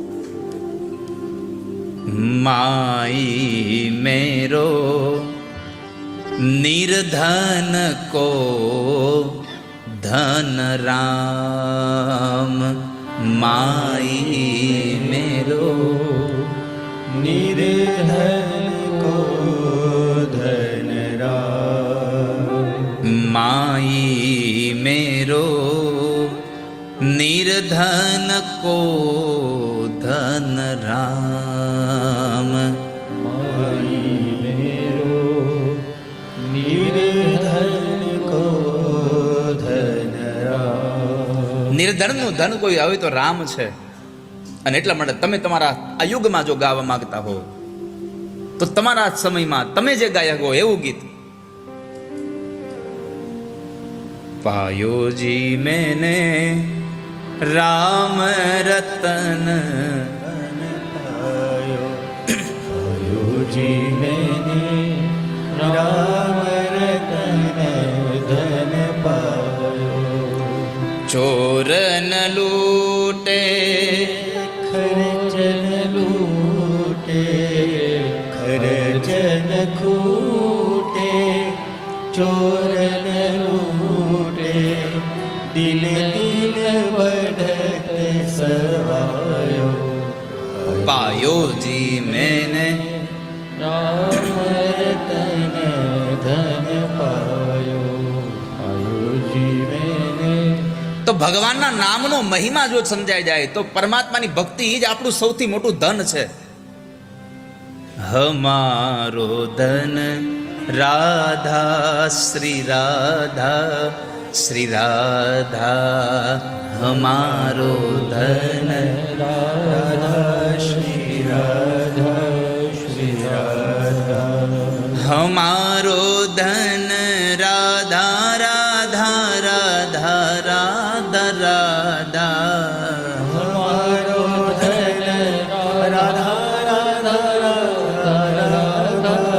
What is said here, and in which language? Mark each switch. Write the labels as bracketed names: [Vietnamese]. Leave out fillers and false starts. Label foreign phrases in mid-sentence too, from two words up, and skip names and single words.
[Hindi] माई मेरो निर्धन को धन राम, माई मेरो निर्धन को धन राम, माई मेरो निर्धन को धन राम, माई मेरो निर्धन को धन राम। [Gujarati] નિર્ધનનું ધન કોઈ આવે તો રામ છે। અને એટલા માટે તમે તમારા આ યુગમાં જો ગાવા માંગતા હો તો તમારા સમયમાં તમે જે ગાયક હો એવું ગીત [Hindi] पायो जी मैंने राम रतन पायो, पायो जी मैंने राम रतन धन पायो। चोर न लूटे खर्च न लूटे, खर्च न खूटे, चोर न लूटे, दिल दिल बढ़त सवायो। पायो जी मैंने राम रतन धन पायो, पायो जी मैंने। [Gujarati] તો ભગવાનના નામનો મહિમા જો સમજાઈ જાય તો પરમાત્માની ભક્તિ જ આપણું સૌથી મોટું ધન છે। [Hindi] हमारो धन राधा श्री राधा, श्री राधा हमारो धन, राधा श्री राधा श्री हमारो धन राधा राधा राधा राधा राधा हमारो धन राधा राधा राधा